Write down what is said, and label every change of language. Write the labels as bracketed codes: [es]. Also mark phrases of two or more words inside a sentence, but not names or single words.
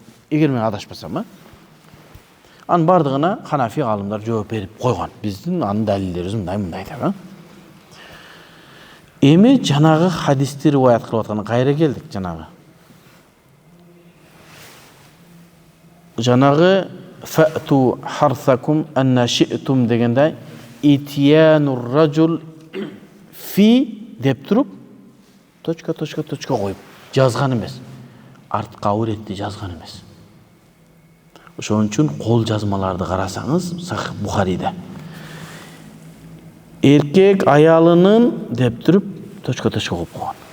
[ky] Эгер мен адашпасам, анын бардыгына Ханафи аалымдар жооп берип койгон. Биздин анын далилдери мындай деп. Эми жанагы хадисти риваят кылып аткан кайра келдик жанагы. Жанагы [ar] فأتوا حرثكم أنى شئتم [ky] дегенде [ar] إتيان الرجل في [ky] деп туруп точка коюп жазган эмес. Артка өретти жазган эмес. Ошон үчүн кол жазмаларды карасаңыз Сахих Бухариде эркек аялынын деп туруп точка коюп койгон.